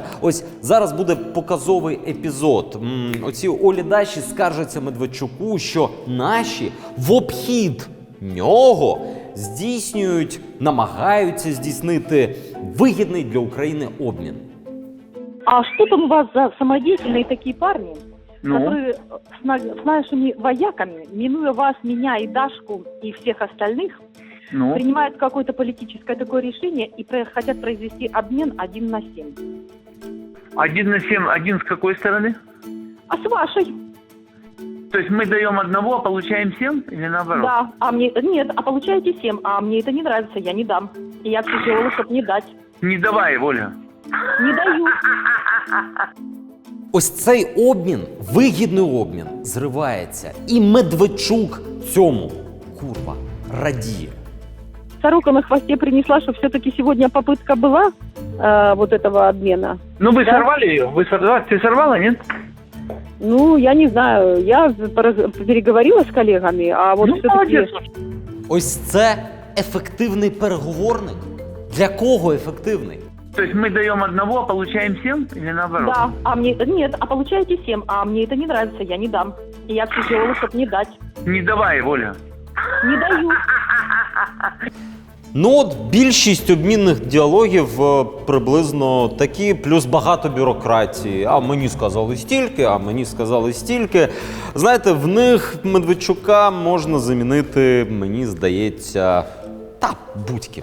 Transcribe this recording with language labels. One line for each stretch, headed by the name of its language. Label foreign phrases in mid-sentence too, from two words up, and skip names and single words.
Ukrainian: Ось зараз буде показовий епізод. Оці Олі Даші скаржаться Медведчуку, що наші в обхід нього намагаються здійснити вигідний для України обмін.
Russian: А что там у вас за самодеятельные такие парни, которые с нашими вояками, минуя вас, меня и Дашку, и всех остальных, принимают какое-то политическое такое решение и хотят произвести обмен 1 на 7. 1 на 7, 1 с какой стороны? А с вашей? То есть мы даем 1, а получаем 7 или наоборот? Да, нет, а получаете 7, а мне это не нравится, я не дам. И я все делала, чтобы не дать. Не давай, Оля. Не даю.
Ukrainian: Ось цей обмін, вигідний обмін, зривається. І Медведчук цьому, радіє.
Russian: Сорока на хвосте принесла, что все-таки сегодня попытка была вот этого обмена. Ну вы сорвали ее? Ты сорвала, нет? Ну, я не знаю. Я переговорила с коллегами, а вот все-таки...
Ukrainian: Ось це ефективний переговорник? Для кого ефективний?
Russian: То есть мы даем 1, а получаем 7 или наоборот? Да, нет, а получаете 7, а мне это не нравится, я не дам. И я все делала, чтобы не дать. Не давай, Оля. Не даю.
Ukrainian: Ну от більшість обмінних діалогів приблизно такі, плюс багато бюрократії. А мені сказали стільки, а мені сказали стільки. Знаєте, в них Медведчука можна замінити, мені здається, будь-ким.